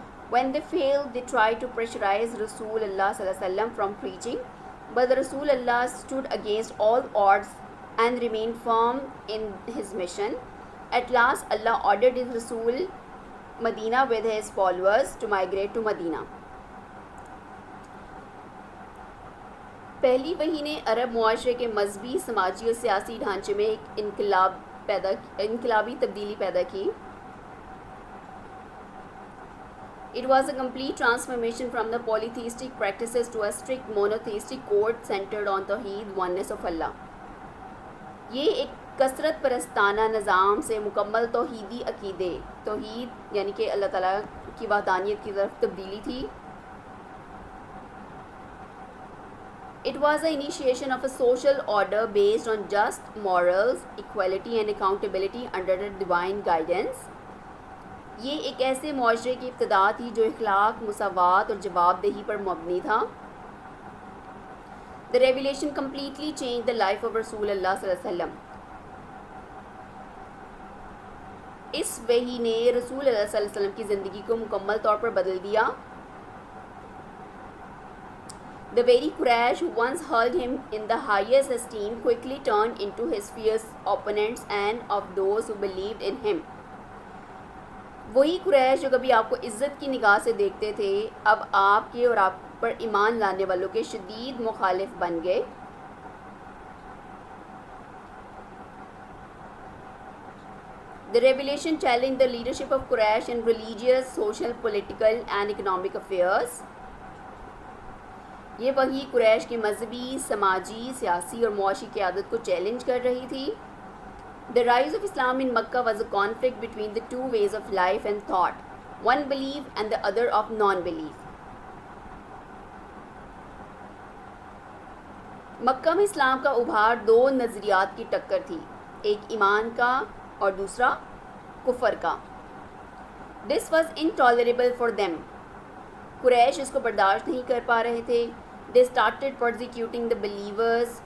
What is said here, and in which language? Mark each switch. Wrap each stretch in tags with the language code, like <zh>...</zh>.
<en>When they failed, they tried to pressurize Rasulullah sallallahu alaihi wasallam from preaching, but the Rasulullah stood against all odds and remained firm in his mission. At last, Allah ordered his Rasul Medina with his followers to migrate to Medina.</en> <ur>پہلی وحی نے عرب معاشرے کے مذہبی، سماجی اور سیاسی ڈھانچے میں ایک انقلابی تبدیلی پیدا کی.</ur> <en>It was a complete transformation from the polytheistic practices to a strict monotheistic code centered on Tawheed, oneness of Allah.</en> <ur>یہ ایک کثرت پرستانہ نظام سے مکمل توحیدی عقیدے، توحید یعنی کہ اللہ تعالیٰ کی وحدانیت کی طرف تبدیلی تھی.</ur> <en>It was the initiation of a social order based on just morals, equality and accountability under the divine guidance.</en> <ur>یہ ایک ایسے معاشرے کی ابتدا تھی جو اخلاق، مساوات اور جواب دہی پر مبنی تھا.</ur> <en>The revelation completely changed the life of Rasul Allah صلی اللہ علیہ وسلم.</en> <ur>اس وحی نے رسول اللہ صلی اللہ علیہ وسلم کی زندگی کو مکمل طور پر بدل دیا.</ur> <en>The very Quraysh who once held him in the highest esteem quickly turned into his fierce opponents and of those who believed in him.</en> <ur>وہی قریش جو کبھی آپ کو عزت کی نگاہ سے دیکھتے تھے، اب آپ کے اور آپ پر ایمان لانے والوں کے شدید مخالف بن گئے.</ur> <en>The revelation challenged the leadership of Quraysh in religious, social, political and economic affairs.</en> <ur>یہ وحی قریش کی مذہبی، سماجی، سیاسی اور معاشی قیادت کو چیلنج کر رہی تھی.</ur> <en>The rise of Islam in Makkah was a conflict between the two ways of life and thought, one belief and the other of non-belief.</en> <ur>مکہ میں اسلام کا ابھار دو نظریات کی ٹکر تھی، ایک ایمان کا اور دوسرا کفر کا۔</ur> <en>This was intolerable for them.</en> <ur>قریش اس کو برداشت نہیں کر پا رہے تھے۔</ur> <en>They started persecuting the believers.</en>